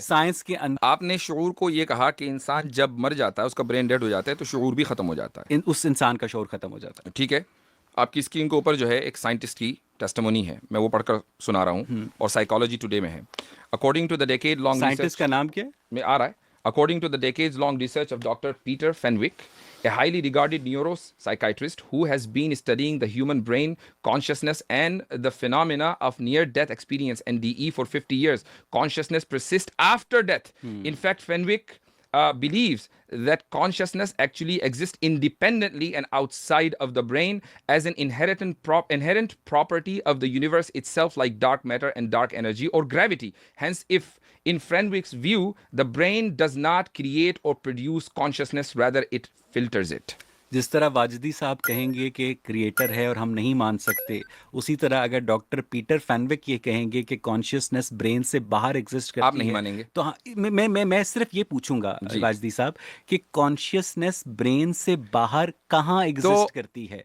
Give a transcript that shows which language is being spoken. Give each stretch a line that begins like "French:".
Urdu: Science کے اندر آپ نے شعور کو یہ کہا کہ انسان جب مر جاتا ہے, اس کا برین ڈیڈ ہو جاتا ہے, تو شعور بھی ختم ہو جاتا ہے, اس انسان کا شعور ختم ہو جاتا ہے. ٹھیک ہے, آپ کی اسکرین کے اوپر جو ہے ایک سائنٹسٹ کی ٹیسٹیمونی ہے, میں وہ پڑھ کر سنا رہا ہوں, اور سائیکالوجی ٹوڈے میں ہے.
English: according to the decade long
Urdu: scientist کا نام کیا ہے؟ میں آ رہا ہے.
English: According to the decades-long research of Dr. Peter Fenwick, a highly regarded neuropsychiatrist who has been studying the human brain, consciousness, and the phenomena of near-death experience (NDE) for 50 years, consciousness persists after death. In fact, Fenwick believes that consciousness actually exists independently and outside of the brain as an inherent property of the universe itself, like dark matter and dark energy or gravity. Hence, if in Fenwick's view, the brain does not create or produce consciousness, rather it filters it.
Urdu: جس طرح واجدی صاحب کہیں گے کہ creator ہے اور ہم نہیں مان سکتے, اسی طرح اگر ڈاکٹر پیٹر فینوک یہ کہیں گے کہ کانشیسنس برین سے باہر ایگزسٹ کرتی ہے, آپ نہیں مانیں گے. تو میں صرف یہ پوچھوں گا واجدی صاحب کہ کانشیسنس برین سے باہر کہاں ایگزسٹ کرتی ہے,